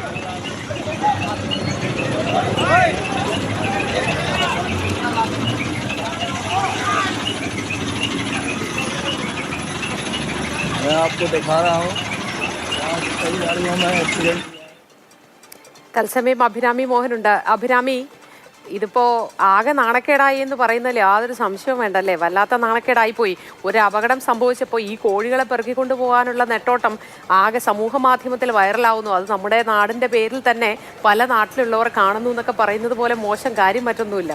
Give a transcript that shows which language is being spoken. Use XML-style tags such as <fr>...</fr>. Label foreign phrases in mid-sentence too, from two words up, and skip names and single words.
<hi>मैं आपको दिखा रहा हूँ कई गाड़ियों में एक्सीडेंट।</hi> <ml>തത്സമയം അഭിരാമി മോഹനുണ്ട്. അഭിരാമി, ഇതിപ്പോ ആകെ നാണക്കേടായി എന്ന് പറയുന്നതിൽ യാതൊരു സംശയവും വേണ്ടല്ലേ? വല്ലാത്ത നാണക്കേടായി പോയി. ഒരു അപകടം സംഭവിച്ചപ്പോൾ ഈ കോഴികളെ പെറുക്കിക്കൊണ്ടു പോകാനുള്ള നെട്ടോട്ടം ആകെ സമൂഹ മാധ്യമത്തിൽ വൈറലാവുന്നു. അത് നമ്മുടെ നാടിന്റെ പേരിൽ തന്നെ പല നാട്ടിലുള്ളവർ കാണുന്നു എന്നൊക്കെ പറയുന്നത് പോലെ മോശം കാര്യം മറ്റൊന്നുമില്ല.</ml>